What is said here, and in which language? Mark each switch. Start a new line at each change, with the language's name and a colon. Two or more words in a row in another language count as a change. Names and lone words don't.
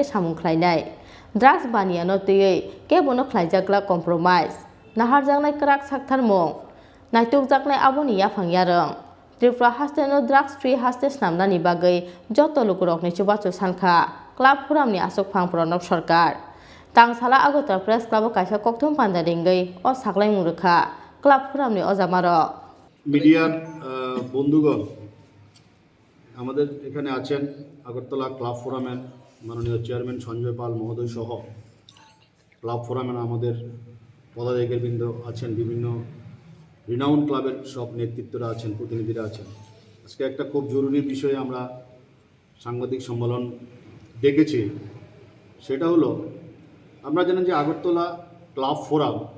Kok Borok: सामुं खालायनाय ड्राग्स बानियानो तयै केबुनो खालायजाग्ला कम्प्रमाइज नाहारजानाय क्राक साक्थारमुं नायथुकजाकनाय आबुनि याफां यारं त्रिपुरा हास्तेनो
English: drugs free
Kok Borok: हास्ते स्नामनानि बागै जत लुकुरकनि चुबाचु सानखा क्लाब फोरामनि आसोखां प्रणब सरकार तांसाला आगोता प्रेस क्लाब काisa कक्थुम पान्दारिंगै अ साख्लां मुरखा क्लाब फोरामनि अजामार
Bangla: মিডিয়ার বন্ধুগণ আমাদের এখানে আছেন আগরতলা ক্লাব ফোরামের মাননীয় চেয়ারম্যান সঞ্জয় পাল মহোদয় সহ ক্লাব ফোরামের আমাদের পদাধিকারীবৃন্দ আছেন বিভিন্ন
English: renowned club-er
Bangla: সব নেতৃত্বরা আছেন প্রতিনিধিরা আছেন আজকে একটা খুব জরুরি বিষয়ে আমরা সাংবাদিক সম্মেলন ডেকেছি সেটা হলো আমরা জানেন যে আগরতলা ক্লাব ফোরাম